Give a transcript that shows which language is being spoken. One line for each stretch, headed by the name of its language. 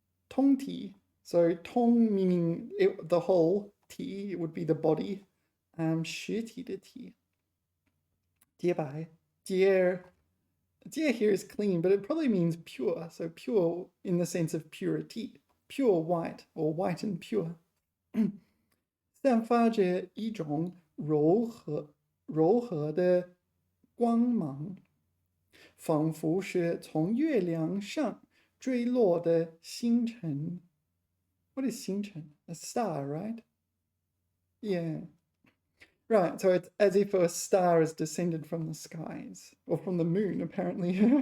English: 通体, so 通 meaning the whole, 体 it would be the body.
Chinese: 实体的体.洁白.
English: 洁 here is clean, but it probably means pure. So pure in the sense of purity. Pure white or white and pure.
Chinese: 散发着一种柔和的光芒，仿佛是从月亮上坠落的星辰。
English: What is 星辰?A star, right? Yeah. Right, so it's as if a star has descended from the skies, or from the moon, apparently.